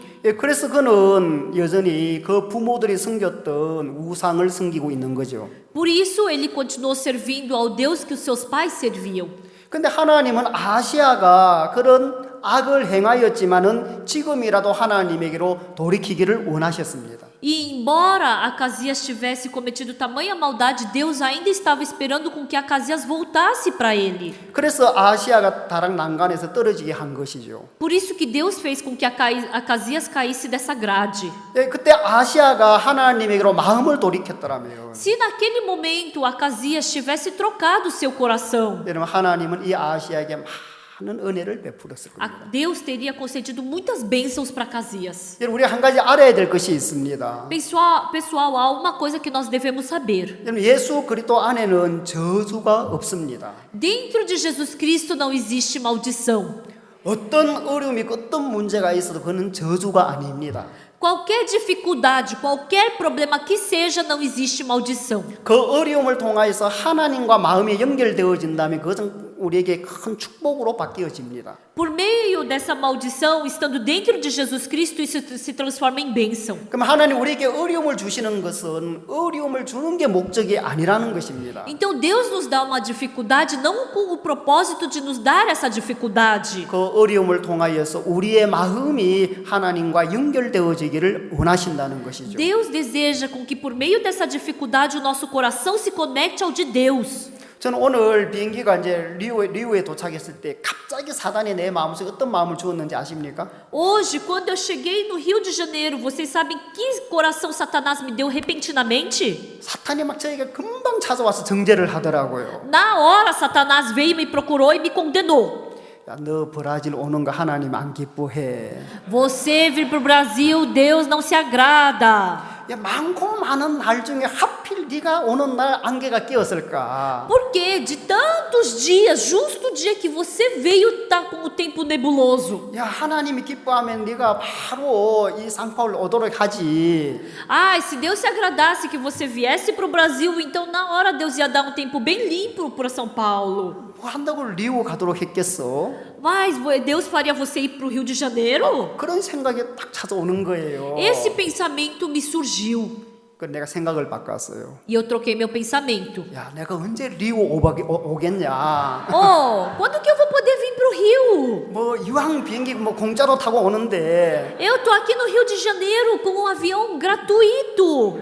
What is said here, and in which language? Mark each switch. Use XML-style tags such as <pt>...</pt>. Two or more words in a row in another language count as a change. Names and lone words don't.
<ko>그래서 그는 여전히 그 부모들이 섬겼던 우상을 섬기고 있는 거죠.</ko> <pt>Por isso ele continuou servindo ao Deus que os seus pais serviam.</pt> <ko>근데 하나님은 아하시아가 그런 악을 행하였지만은 지금이라도 하나님에게로 돌이키기를 원하셨습니다.</ko> <pt>E embora Acasias tivesse cometido tamanha maldade, Deus ainda estava esperando com que Acasias voltasse para ele.</pt> <ko>그래서 아하시아가 다락 난간에서 떨어지게 한 것이죠.</ko> <pt>Por isso que Deus fez com que Acasias caísse dessa grade.</pt> <ko>그때 아하시아가 하나님에게로 마음을 돌이켰더라면</ko> <pt>Se naquele momento Acasias tivesse trocado seu coração,</pt> <ko>여러분 하나님은 이 아하시아에게 많은 은혜를 베풀었을 겁니다.</ko> <pt>Deus teria concedido muitas bênçãos para Acasias.</pt> <ko>여러분 우리 한 가지 알아야 될 것이 있습니다.</ko> <pt>Pessoal, há uma coisa que nós devemos saber.</pt> <ko>여러분 예수 그리스도 안에는 저주가 없습니다.</ko> <pt>Dentro de Jesus Cristo não existe maldição.</pt> <ko>어떤 어려움이 어떤 문제가 있어도 그는 저주가 아닙니다.</ko> <pt>Qualquer dificuldade, qualquer problema que seja, não existe maldição.</pt> <ko>그 어려움을 통하여서 하나님과 마음이 연결되어진다면 그것은 우리에게 큰 축복으로 바뀌어집니다.</ko> <pt>Por meio dessa maldição, estando dentro de Jesus Cristo, isso se transforma em bênção.</pt> <ko>그럼 하나님 우리에게 어려움을 주시는 것은 어려움을 주는 게 목적이 아니라는 것입니다.</ko> <pt>Então Deus nos dá uma dificuldade não com o propósito de nos dar essa dificuldade.</pt> <ko>그 어려움을 통하여서 우리의 마음이 하나님과 연결되어지기를 원하신다는 것이죠.</ko> <pt>Deus deseja com que por meio dessa dificuldade o nosso coração se conecte ao de Deus.</pt> <ko>저는 오늘 비행기가 이제 리우에 도착했을 때 갑자기 사단이 내 마음속에 어떤 마음을 주었는지 아십니까?</ko> <pt>Hoje, quando eu cheguei no Rio de Janeiro, vocês sabem que coração Satanás me deu repentinamente?</pt> <ko>사탄이 막 저에게 금방 찾아와서 정죄를 하더라고요.</ko> <pt>Na hora, Satanás veio, me procurou e me condenou.</pt> <ko>야, 너 브라질 오는 거 하나님 안 기뻐해.</ko> <pt>Você vir para o Brasil, Deus não se agrada.</pt> <ko>야, 많고 많은 날 중에 하필 네가 오는 날 안개가 끼었을까?</ko> <pt>Porque de tantos dias, justo o dia que você veio, tá com o tempo nebuloso.</pt> <ko>야, 하나님이 기뻐하면 네가 바로 이 상파울로 오도록 하지.</ko> <pt>Ah, se Deus se agradasse que você viesse para o Brasil, então na hora Deus ia dar um tempo bem limpo para São Paulo.</pt> <ko>뭐 한다고 리우 가도록 했겠어?</ko> <pt>Mas Deus faria você ir para o Rio de Janeiro?</pt> <ko>그런 생각이 딱 찾아오는 거예요.</ko> <pt>Esse pensamento me surgiu</pt> <ko>그 내가 생각을 바꿨어요.</ko> <pt>e eu troquei meu pensamento.</pt> <ko>야, 내가 언제 리우 오겠냐?</ko> <pt>Oh, quando que eu vou poder vir para o Rio?</pt> <ko>뭐 이왕 비행기 뭐 공짜로 타고 오는데</ko> <pt>Eu tô aqui no Rio de Janeiro com um avião gratuito.</pt>